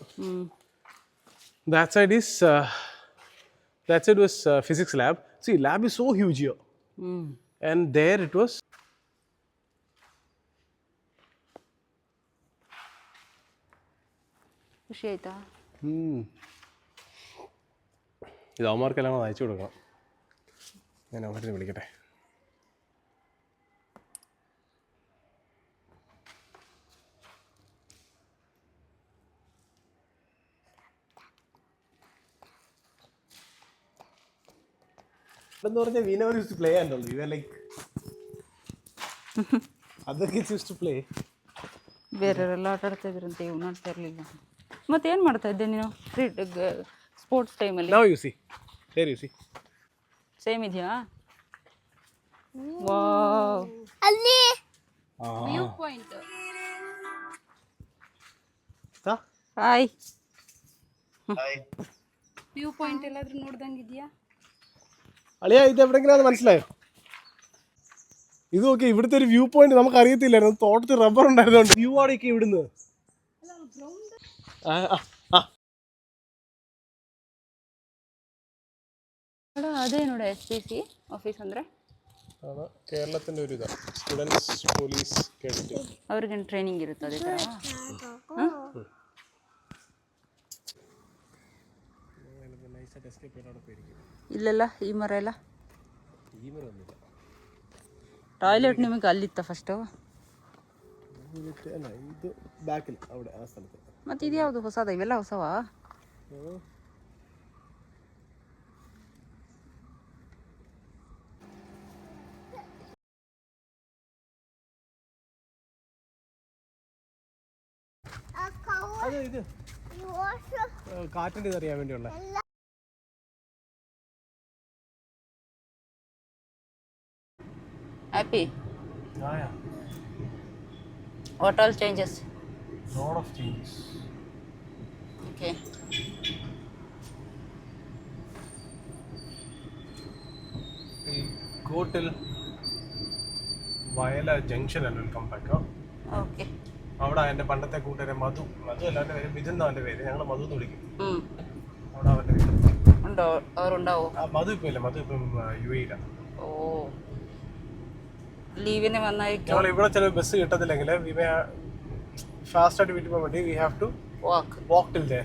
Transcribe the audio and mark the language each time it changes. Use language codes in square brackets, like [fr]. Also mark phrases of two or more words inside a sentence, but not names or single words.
[en] That side was physics lab. See, lab is so huge here. And there it was. [kn] ಖುಷಿ ಆಯ್ತಾ? [ml] ഇത് അവന്മാർക്കെല്ലാം കൂടെ അയച്ചു കൊടുക്കണം. ഞാൻ അവരെ വിളിക്കട്ടെ. എന്ന് പറഞ്ഞാൽ [en] we never used to play and all. We were like other kids used to play. [kn] ಬೇರೆಯವರೆಲ್ಲ ಆಟ ಆಡ್ತಾ ಇದ್ರಂತೆ, ಇವ್ನು ಆಡ್ತಾ ಇರಲಿಲ್ಲ. ಮತ್ತೇನು ಮಾಡ್ತಾ ಇದ್ದೆ ನೀನು ಸ್ಪೋರ್ಟ್ಸ್ ಟೈಮಲ್ಲಿ? [en] Now you see. There you see. [kn] ಸೇಮ್ ಇದೆಯಾ? ವಾವ್, ಅಲ್ಲಿ [en] view point. [kn] ಹಾಯ್. [en] view point [kn] ಎಲ್ಲಾದ್ರೂ ನೋಡ್ದಂಗಿದ್ಯಾ? [ml] അളിയാ, ഇത് എവിടെങ്കിലും അത് മനസ്സിലായോ? ഇത് നോക്കി, ഇവിടുത്തെ ഒരു [en] view point [ml] നമുക്ക് അറിയത്തില്ലായിരുന്നു. തോട്ടത്തിൽ റബ്ബർ ഉണ്ടായിരുന്നോണ്ട് വ്യൂ ആടൊക്കെ ഇവിടുന്ന്. [kn] ಅದೇ ನೋಡಿ SPC ಆಫೀಸ್ ಅಂದರೆ [ml] കേരളത്തിന്റെ ഒരു ഇതാണ്, സ്റ്റുഡൻസ് പോലീസ് കേഡറ്റ്. [kn] ಅವ್ರಿಗೇನು ಟ್ರೈನಿಂಗ್ ಇರುತ್ತೆ ಅದೇ ಥರ? ಇಲ್ಲೆಲ್ಲ ಈ ಮರ ಎಲ್ಲ ಟಾಯ್ಲೆಟ್ ನಿಮಗೆ ಅಲ್ಲಿತ್ತ ಫಸ್ಟು? ಇದು ಬ್ಯಾಕಿಲ್ അവിടെ ಆ ಸ್ಥಳಕ್ಕೆ. ಮತ್ತು ಇದು ಯಾವುದು ಹೊಸದ? ಇವೆಲ್ಲ ಹೊಸವಾ? [ml] അതെ, ഇത് കാറ്റിൻ്റെ അറിയാൻ വേണ്ടിയുള്ള. [en] Happy? Yeah. What all changes? Lot of changes. Okay. We'll go till Vayala Junction and we'll come back. Okay. [ml] അവിടെ എൻ്റെ പണ്ടത്തെ കൂട്ടുകാരൻ മധു അല്ലാണ്ട് പേര് മിഥുൻ എന്നാണ് പേര്. ഞങ്ങൾ മധു എന്ന് വിളിക്കും. അവിടെ അവൻ്റെ വീട് ഉണ്ടോ? അവരുണ്ടാവോ? മധു ഇപ്പം ഇല്ല, മധു ഇപ്പം UAE. ഓ, ലീവിന് വന്നായിരിക്കും. ഞങ്ങൾ ഇവിടെ ചില ബസ് കിട്ടത്തില്ലെങ്കിൽ ഫാസ്റ്റ് ആയിട്ട് വീട്ടിൽ പോകാൻ വേണ്ടി [en] we have to walk till there.